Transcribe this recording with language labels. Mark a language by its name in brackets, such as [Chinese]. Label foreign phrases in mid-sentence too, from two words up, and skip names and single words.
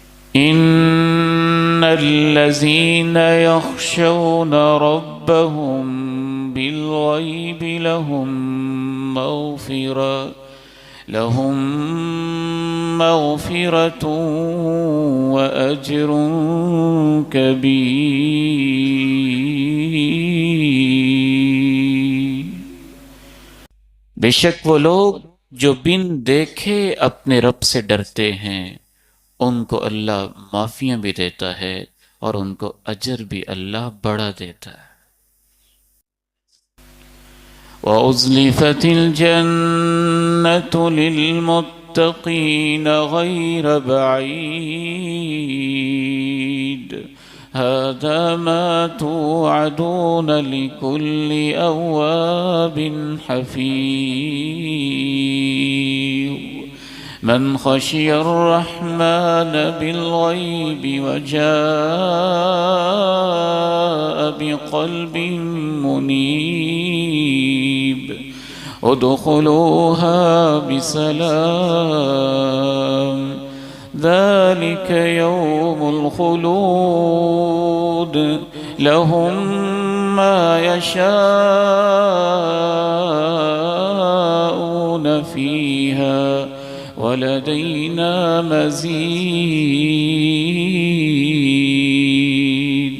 [Arabic] إن الذين يخشون ربهم بالغيب لهم مغفرة وأجر كبير. [Urdu] بے شک وہ لوگ جو بن دیکھے اپنے رب سے ڈرتے ہیں، ان کو اللہ معافیاں بھی دیتا ہے اور ان کو اجر بھی اللہ بڑا دیتا ہے. [Arabic] وأزلفت الجنة للمتقين غير بعيد هذا ما توعدون لكل أواب حفيظ من خشي الرحمن بالغيب وجاء بقلب منيب ادخلوها بسلام ذلك يوم الخلود لهم ما يشاؤون فيها ولدينا مزيد.